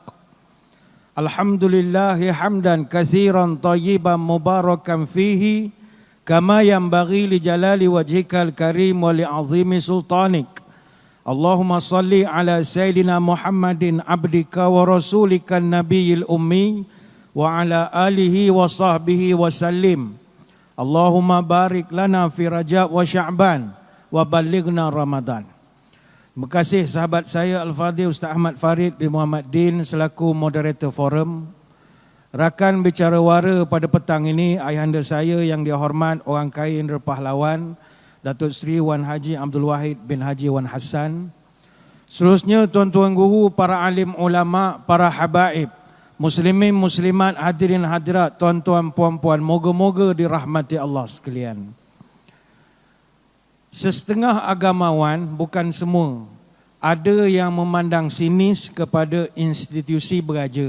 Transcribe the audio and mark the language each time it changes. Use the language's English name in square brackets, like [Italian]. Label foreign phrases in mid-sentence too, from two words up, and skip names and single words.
[Arabic] الحمد لله حمدا كثيرا طيبا مباركا فيه كما ينبغي لجلال وجهك الكريم ولعظيم سلطانك. اللهم صل على سيدنا محمد عبدك ورسولك النبي الأمي وعلى آله وصحبه وسلم. اللهم بارك لنا في رجب وشعبان وبلغنا رمضان. [Malay] Terima kasih sahabat saya Al-Fadhil Ustaz Ahmad Farid bin Muhammad Din selaku moderator forum. Rakan bicara wara pada petang ini, ayahanda saya yang dihormat Orang Kaya Indra Pahlawan Datuk Seri Wan Haji Abdul Wahid bin Haji Wan Hassan. Seterusnya tuan-tuan guru, para alim ulama, para habaib, muslimin muslimat, hadirin hadirat, tuan-tuan puan-puan, moga-moga dirahmati Allah sekalian. Setengah agamawan, bukan semua, ada yang memandang sinis kepada institusi beraja.